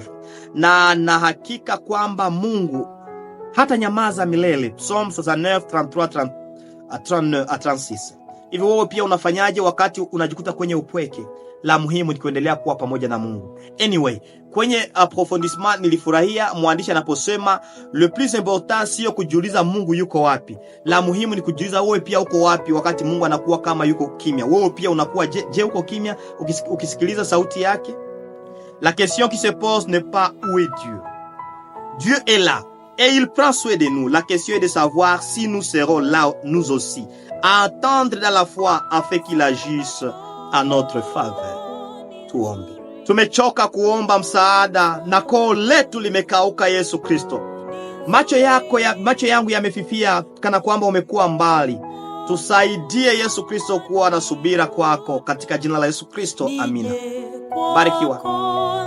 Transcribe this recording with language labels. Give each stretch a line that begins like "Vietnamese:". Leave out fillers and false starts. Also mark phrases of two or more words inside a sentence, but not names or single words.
Swahili: Na hakika kwamba Mungu hata nyamaza milele. Psalm 69:33-36. Hivi wewe pia unafanyaje wakati unajikuta kwenye upweke? La muhimu ni kuendelea kuwa pamoja na Mungu. Anyway, kwenye approfondissement nilifurahia mwandishi anaposema
French: le plus important
Swahili: sio kujiuliza Mungu yuko wapi. La muhimu ni kujiuliza wewe pia uko wapi wakati Mungu anakuwa kama yuko kimya. Wewe pia unakuwa je uko kimya ukisikiliza sauti yake?
French: La question qui se pose n'est pas où est Dieu. Dieu est là et il prend soin de nous. La question est de savoir si nous serons là nous aussi, à attendre dans la foi afin qu'il agisse à notre faveur.
Swahili: Tuombe. Tumechoka kuomba msaada na koo letu limekauka. Yesu Kristo, macho yangu yamefifia kana kwamba umekuwa mbali. Tusaidie Yesu Kristo kuwa na subira kwako, katika jina la Yesu Kristo, amina.